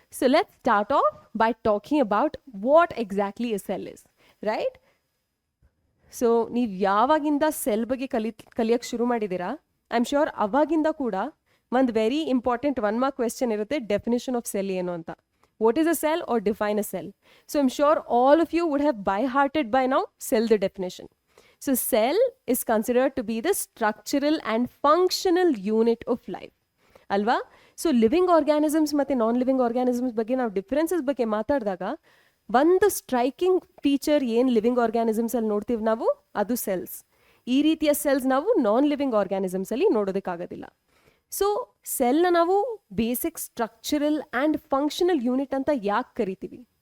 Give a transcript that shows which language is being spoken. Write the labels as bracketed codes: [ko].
[en] So let's start off by talking about what exactly a cell is, right? [kn] So ನೀವು ಯಾವಾಗಿಂದ cell ಬಗ್ಗೆ ಕಲಿಯೋಕ್ಕೆ ಶುರು ಮಾಡಿದ್ದೀರಾ, [en] I am sure [kn] ಅವಾಗಿಂದ ಕೂಡ ಒಂದು ವೆರಿ ಇಂಪಾರ್ಟೆಂಟ್ 1 ಮಾರ್ಕ್ ಕ್ವೆಶ್ಚನ್ ಇರುತ್ತೆ, ಡೆಫಿನೇಷನ್ ಆಫ್ ಸೆಲ್ ಏನು ಅಂತ. [en] What is a cell or define a cell? So I'm sure all of you would have by-hearted by now cell the definition. So cell is considered to be the structural and functional unit of life. [kn] Alva? So living organisms ಮತ್ತೆ non-living organisms ಬಗ್ಗೆ ನಾವು differences ಬಗ್ಗೆ ಮಾತಾಡಿದಾಗ ಒಂದು striking feature ಏನು living organisms ಅಲ್ಲಿ ನೋಡ್ತೀವಿ ನಾವು, ಅದು ಸೆಲ್ಸ್. ಈ ರೀತಿಯ ಸೆಲ್ಸ್ ನಾವು ನಾನ್ ಲಿವಿಂಗ್ ಆರ್ಗ್ಯಾನಿಸಮ್ಸ್ ಅಲ್ಲಿ ನೋಡೋದಕ್ಕಾಗೋದಿಲ್ಲ. ಸೊ ಸೆಲ್ನ ನಾವು basic structural and functional unit ಅಂತ ಯಾಕೆ ಕರಿತೀವಿ?